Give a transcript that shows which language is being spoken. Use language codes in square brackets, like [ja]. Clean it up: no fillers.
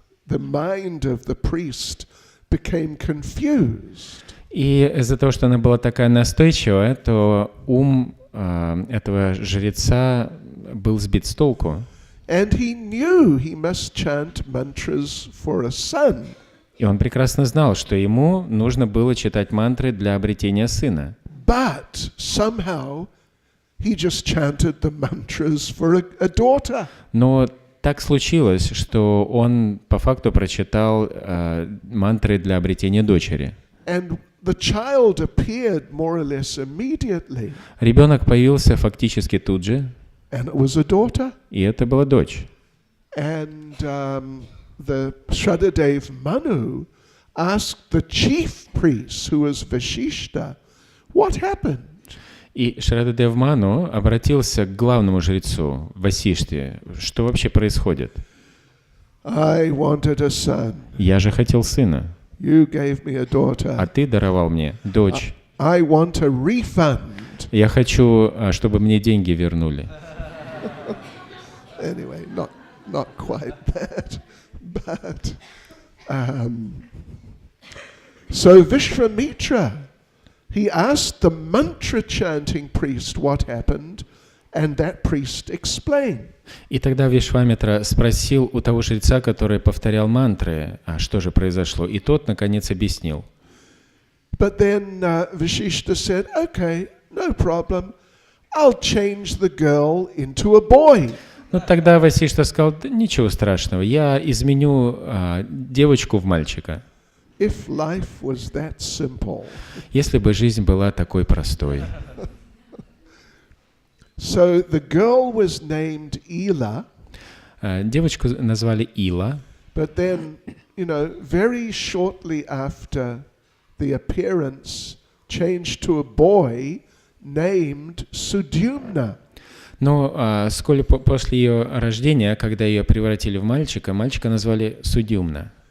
[en] the mind of the priest became confused. [ru] И из-за того, что она была такая настойчивая, то ум этого жреца был сбит с толку. [en] And he knew he must chant mantras for a son. [ru] И он прекрасно знал, что ему нужно было читать мантры для обретения сына. [en] But somehow he just chanted the mantras for a daughter. [ru] Но так случилось, что он по факту прочитал мантры для обретения дочери. [en] And the child appeared more or less immediately. [ru] Ребенок появился фактически тут же, [en] And it was a daughter. [ru] и это была дочь. [en] And the Shraddhadev Manu asked the chief priest, who was Vashishta, what happened? [ru] И Шрададев Ману обратился к главному жрецу Васиште. Что вообще происходит? [en] I wanted a son. [ru] Я же хотел сына, [en] You gave me a daughter. [ru] а ты даровал мне дочь. [en] I want a refund. [ru] Я хочу, чтобы мне деньги вернули. [en] Anyway, not quite that, but so Vishwamitra, he asked the mantra chanting priest what happened, and that priest explained. [ru] И тогда Вишвамитра спросил у того жреца, который повторял мантры, а что же произошло, и тот наконец объяснил. [en] But then Vashishta said, "Okay, no problem. I'll change the girl into a boy." [ru] Но тогда Васишта сказал: да, ничего страшного, я изменю девочку в мальчика. [en] If life was that simple. [ru] Если бы жизнь была такой простой. [en] So the girl was named Ila. [ru] Девочку назвали Ила. [en] But then, very shortly after the appearance, changed to a boy named Sudyumna. [ru] Но вскоре после ее рождения, когда ее превратили в мальчика, мальчика назвали Судюмна.